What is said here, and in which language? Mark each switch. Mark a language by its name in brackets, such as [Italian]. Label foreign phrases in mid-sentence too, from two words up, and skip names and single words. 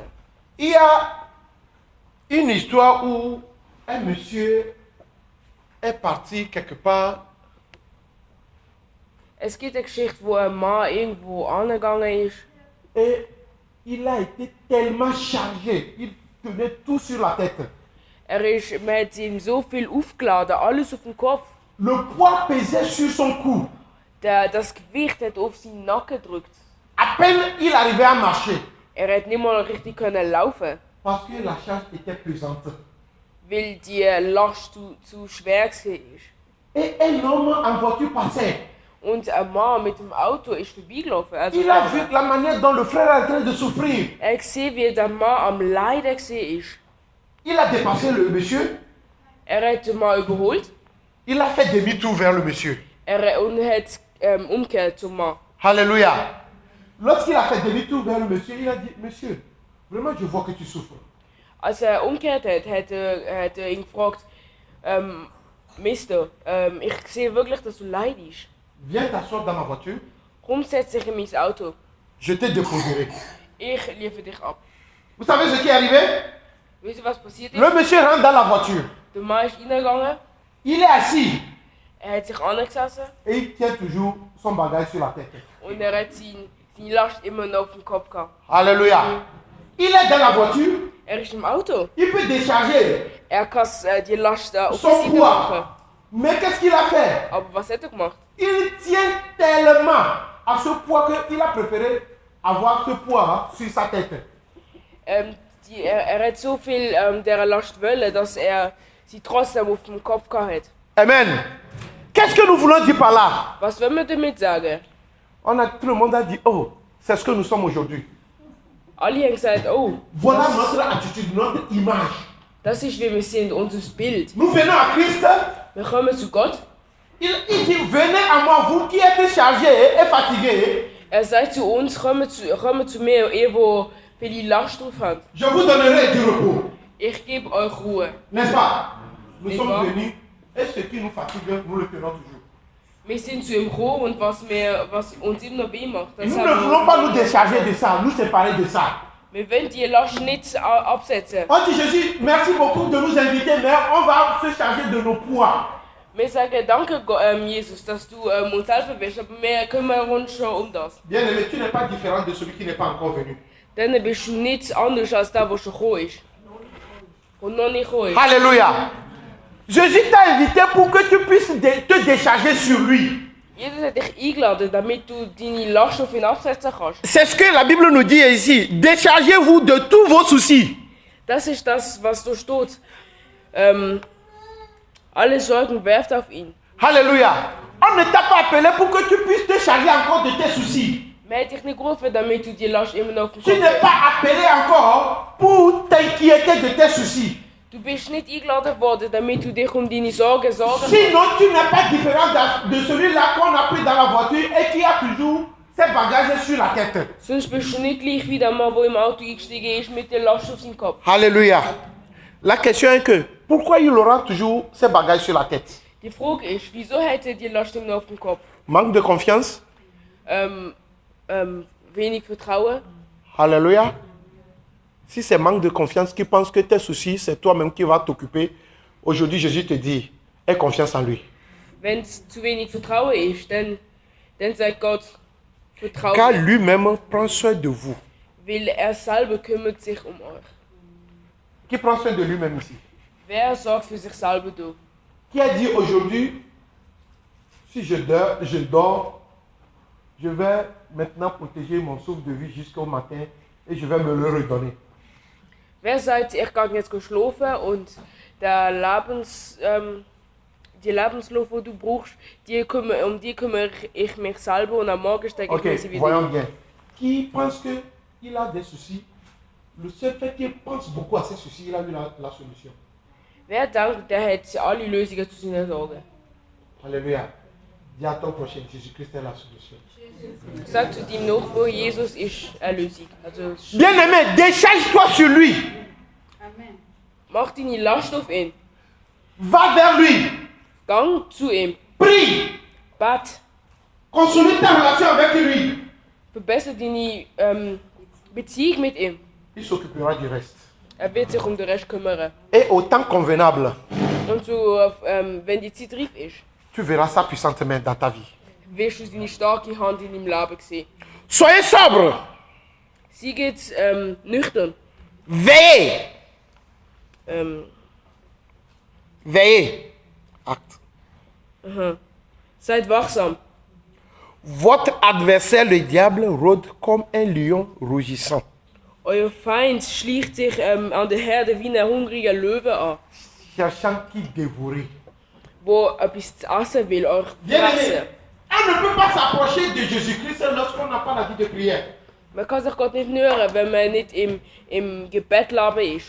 [French] Il y a une histoire où un monsieur est parti quelque part [German] Es gibt eine Geschichte, wo ein Mann irgendwo angegangen ist [French] et il a été tellement chargé, il tenait tout sur la tête. [German] man hat ihm so viel aufgeladen, alles auf den Kopf. [French] Le poids pesait sur son cou. [German] Das Gewicht hat auf seinen Nacken gedrückt. [French] À peine il arrivait à marcher, [German] Er hat nicht mal richtig können laufen, [French] parce que la charge était pesante. [German] weil die Last zu schwer war. [French] Et un homme en voiture passait. [German] Und ein Mann mit dem Auto ist vorbeigelaufen. Also [French] Il a vu la manière dont le frère est en train de souffrir. [German] er hat gesehen, wie der Mann am Leiden war. [French] Il a dépassé le monsieur. [German] Er hat den Mann überholt [French] Il a fait demi-tour vers le monsieur. [German] und hat umgekehrt zum Mann. [French] Alléluia. Lorsqu'il a fait demi-tour vers le monsieur, il a dit, monsieur, vraiment je vois que tu souffres. [German] Als umgekehrt hat er ihn gefragt, Mister, ich sehe wirklich, dass du leidest. [French] Viens t'asseoir dans ma voiture, [German] Komm, setz dich in mein Auto. [French] je te déposerai. [German] Ich liefere dich ab. [French] Vous savez ce qui est arrivé? [German] Wisst ihr, was passiert ist? [French] Le monsieur rentre dans la voiture. [German] Der Mann ist reingegangen, [French] Il est assis [German] hat sich angesessen [French] et il tient toujours son bagage sur la tête. [German] und er hat seine Last immer noch auf dem Kopf gehabt. [French] Alléluia. Il est dans la voiture, [German] Er ist im Auto. [French] il peut décharger [German] Er kann die Last auf die [French] son [German] Seite machen. [French] poids. Mais qu'est-ce qu'il a fait? [German] Aber was hat er gemacht? [French] Il tient tellement à ce poids qu'il a préféré avoir ce poids sur sa tête. [German] Er hat so viel dieser Last wollen, dass er sie trotzdem auf dem Kopf gehabt hat. [French] Amen. Qu'est-ce que nous voulons dire par là? [German] Was wollen wir damit sagen? [French] Tout le monde a dit, oh, c'est ce que nous sommes aujourd'hui. [German] Alle haben gesagt, oh, [French] Voilà notre attitude, notre image. [German] das ist wie wir sind, unser Bild. [French] Nous venons à Christ. [German] Wir kommen zu Gott. [French] Il dit, venez à moi, vous qui êtes chargés et fatigués. [German] Er sagt zu uns, kommt zu mir, ihr, wo viele Last drauf habt. [French] Je vous donnerai du repos. [German] Ich gebe euch Ruhe. [French] N'est-ce pas? Nous N'est-ce sommes pas? venus et ce qui nous fatigue, nous le tenons toujours. [German] Wir sind zu ihm gekommen und was uns immer noch weh macht, das [French] Nous ne [German] haben [French] voulons pas nous décharger de ça, nous séparer de ça. [German] wir wollen die Last nicht absetzen. [French] On dit Jésus, merci beaucoup de nous inviter, mais on va se charger de nos poids. [German] Wir sagen, danke Jesus, dass du uns helfen willst, aber wir kümmern uns schon um das. [French] Bien aimé, tu n'es pas différent de celui qui n'est pas encore venu. [German] Dann bist du nichts anderes als der, der schon gekommen ist. Und noch nicht gekommen ist. [French] Alléluia. Jésus t'a invité pour que tu puisses te décharger sur lui. [German] Jesus hat dich eingeladen, damit du deine Last auf ihn absetzen kannst. [French] C'est ce que la Bible nous dit ici. Déchargez-vous de tous vos soucis. [German] Das ist das, was da steht. Alle Sorgen werft auf ihn. [French] Alléluia. On ne t'a pas appelé pour que tu puisses te charger encore de tes soucis. [German] Man hat dich nicht gerufen, damit du die Last immer noch auf dem [French] Tu [German] Kopf [French] n'es [German] hast. [French] pas appelé encore pour t'inquiéter de tes soucis. [German] Du bist nicht eingeladen worden, damit du dich um deine Sorgen sorgen musst. [French] Sinon, tu n'es pas différent de celui-là qu'on a pris dans la voiture et qui a toujours ses bagages sur la tête. [German] Sonst bist du nicht gleich wie der Mann, der im Auto eingestiegen ist mit der Last auf seinem Kopf. [French] Alléluia. La question est que, pourquoi il aura toujours ses bagages sur la tête? [German] Die Frage ist, wieso hat er die Last immer noch auf dem Kopf? [French] Manque de confiance? [German] Wenig Vertrauen? [French] Alléluia. Si c'est manque de confiance, qui pense que tes soucis, c'est toi-même qui vas t'occuper, aujourd'hui Jésus te dit, aie confiance en lui. [German] Wenn es zu wenig Vertrauen ist, dann sagt Gott, vertraue [French] Car [German] mir. [French] lui-même prend soin de vous. [German] Weil er selber kümmert sich um euch. [French] Qui prend soin de lui-même ici? [German] Wer sorgt für sich selber da? [French] Qui a dit aujourd'hui, si je dors, je vais maintenant protéger mon souffle de vie jusqu'au matin et je vais me le redonner. [German] Wer sagt, ich gehe jetzt schlafen und der die Lebensluft, die du brauchst, um die kümmere ich mich selber und am Morgen stecke ich [French] Ok, [German] mir sie wieder. [French] voyons bien. Qui pense qu'il a des soucis, le seul fait qu'il pense beaucoup à ses soucis, il a eu la solution. [German] Wer denkt, der hat alle Lösungen zu seinen Sorgen? [French] Alléluia. Dis à ton prochain, Jésus-Christ est la solution. [German] Sag zu deinem Nachbarn, Jesus ist eine Lösung. Also, [French] Bien-aimé, décharge-toi sur lui. [German] mach deine Last auf ihn. [French] Va vers lui. [German] Gang zu ihm. [French] Prie. [German] Bet. [French] Consolide ta relation avec lui. [German] Verbessere deine Beziehung mit ihm. [French] Il s'occupera du reste. [German] Er wird sich um den Rest kümmern. [French] Et au temps convenable, [German] Und so, wenn die Zeit reif ist, [French] tu verras sa puissante main dans ta vie. [German] wirst du seine starke Hand in deinem Leben sehen. [French] Soyez sobre. [German] Sie geht nüchtern. [French] Veillez. Veillez. Acte. [German] Seid wachsam. [French] Votre adversaire, le diable, rôde comme un lion rougissant, [German] Euer Feind schleicht sich an der Herde wie ein hungriger Löwe an, [French] cherchant qui dévorer. [German] wo etwas zu essen will, euch [French] Bien-aimé, [German] fressen. [French] on ne peut pas s'approcher de Jésus-Christ lorsqu'on n'a pas la vie de prière. [German] Man kann sich Gott nicht nähern, wenn man nicht im Gebetsleben ist.